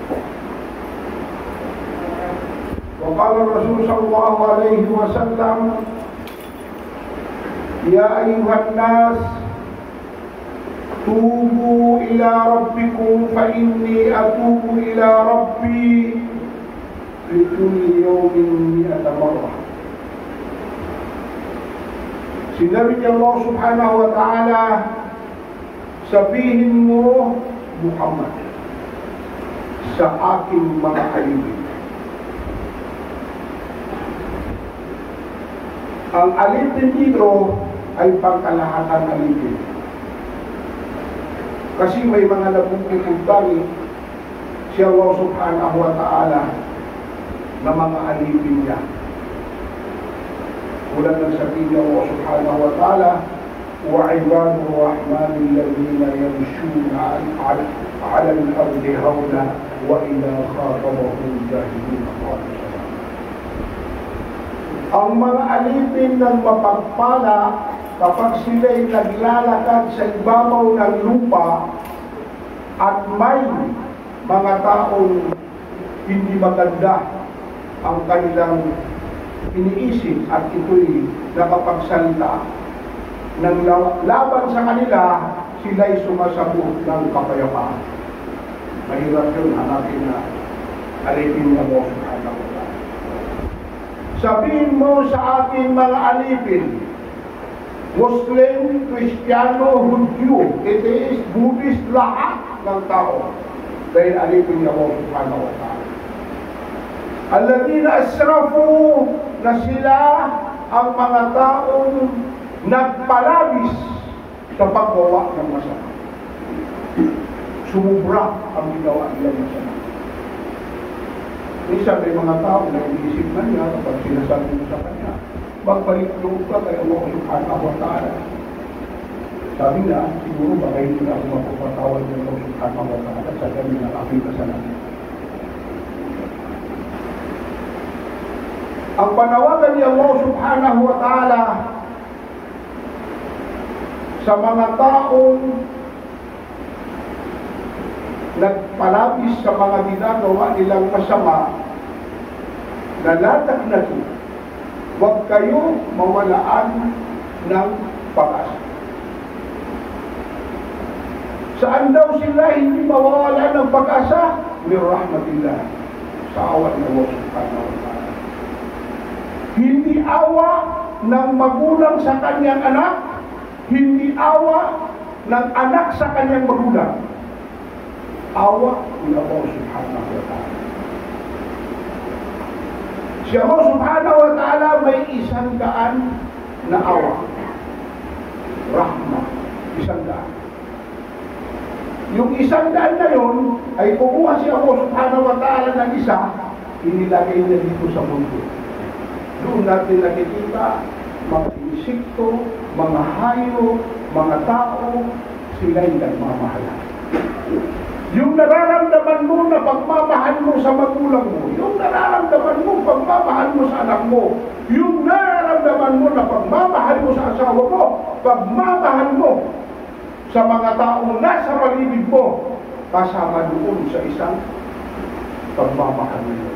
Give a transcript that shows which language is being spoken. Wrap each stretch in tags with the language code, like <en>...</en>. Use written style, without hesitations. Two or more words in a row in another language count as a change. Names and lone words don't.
<ar>وقال الرسول صلى الله عليه وسلم: يا أيها الناس توبوا إلى ربكم فإني أتوب إلى ربي في كل يوم 100 مرة.</ar> <tl>Sinabi niya Allah</tl> <ar>سبحانه وتعالى,</ar> <tl>sabihin mo, Muhammad, sa aking mga alipin. Ang alipin dito ay pangkalahatan alipin. Kasi may mga nagpupuntahan si Allah</tl> <ar>سبحانه وتعالى</ar> <tl>na mga alipin niya. Ulan ng sabihin niya</tl> <ar>الله سبحانه وتعالى, وَعِبَادُ الرَّحْمَنِ الَّذِينَ يَمْشُونَ عَلَى الْأَرْضِ هَوْنًا وَإِذَا خَاطَبَهُمُ الْجَاهِلُونَ قَالُوا سَلَامًا.</ar> <tl>Ang mga alipin ng mapagpala kapag sila'y naglalakad sa ibabaw ng lupa at may mga taong hindi maganda ang kanilang iniisip at ito'y nakapagsalita ng laban sa kanila, sila'y sumasabot ng kapayapaan. Mahirap yun, hanapin na alipin na</tl> <ar>مو سبحانه وتعالى.</ar> <tl>Sabihin mo sa ating mga alipin, Muslim, Kristiyano, Hudyo, Atheist, Buddhist, lahat ng tao, dahil alipin niya Allah</tl> <ar>سبحانه وتعالى. الذين أسرفوا,</ar> <tl>na sila ang mga taong nagpalabis sa paggawa ng masama. Sumubra ang ginawa nila ng masama. Minsan may mga tao na iniisip na niya kapag sinasabi mo sa kanya, magbalik loob ka kay Allah</tl> <ar>سبحانه وتعالى.</ar> <tl>Sabi na, siguro baka hindi na ako mapapatawad ng Allah</tl> <ar>سبحانه وتعالى</ar> <tl>sa kami ng aking kasalanan. Ang panawagan ni Allah</tl> <ar>سبحانه وتعالى</ar> <tl>sa mga taong nagpalabis sa mga ginagawa nilang masama, na latak na ito, huwag kayo mawalaan ng pag-asa. Saan daw sila hindi mawawalan ng pag-asa?</tl> <ar>من رحمة الله,</ar> <tl>sa awan ng Allah</tl> <ar>سبحانه وتعالى.</ar> <tl>Hindi awa ng magulang sa kanyang anak, hindi awa ng anak sa kanyang magulang. Awa ni Allah</tl> <ar>سبحانه وتعالى.</ar> <tl>Si Allah</tl> <ar>سبحانه وتعالى</ar> <tl>may 100 na awa. Rahmah, 100. Yung 100 na yun, ay kumuha si Allah</tl> <ar>سبحانه وتعالى</ar> <tl>ng isa, inilagay na dito sa mundo. Doon natin nakikita mga insekto, mga hayop, mga tao, sila'y nagmamahalan. Yung nararamdaman mo na pagmamahal mo sa magulang mo, yung nararamdaman mo pagmamahal mo sa anak mo, yung nararamdaman mo na pagmamahal mo sa asawa mo, pagmamahal mo sa mga taong nasa paligid mo, kasama doon sa isang pagmamahal na yun.</tl>